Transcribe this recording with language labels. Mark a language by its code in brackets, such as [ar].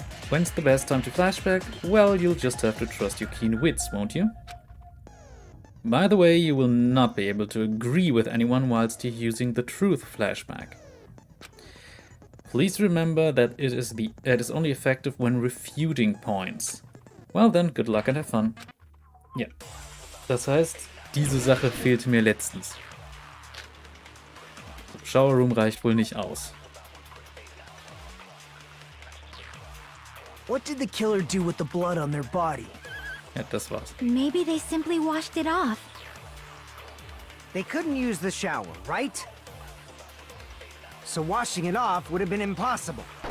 [en] When's the best time to flashback? Well, you'll just have to trust your keen wits, won't you? By the way, you will not be able to agree with anyone whilst you're using the truth flashback. Please remember that it is only effective when refuting points. Well then, good luck and have fun. [de] Ja, das heißt, diese Sache fehlte mir letztens. Shower Room reicht wohl nicht aus. [en] What did the killer do with the blood on their body? [de] Ja, das war's. [en] Maybe they simply washed it off. They couldn't use the shower, right? So washing it off would have been impossible.